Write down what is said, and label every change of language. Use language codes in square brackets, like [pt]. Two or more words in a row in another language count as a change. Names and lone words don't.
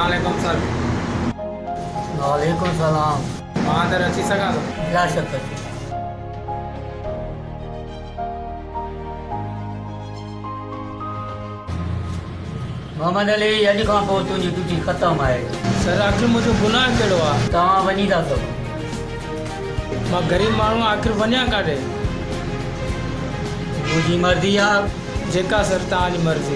[ar] وعلیکم السلام. [sd] मां अंदर अची सघां थो? [ur] کیا شک ہے? [sd] मोहम्मद अली अॼु खां पोइ तुंहिंजी ड्यूटी ख़तमु आहे। सर आख़िर मुंहिंजो गुनाह कहिड़ो आहे? तव्हां वञी था सघो। मां ग़रीब माण्हू आख़िर वञा काॾे? तुंहिंजी मर्ज़ी आहे। जेका सर तव्हांजी मर्ज़ी।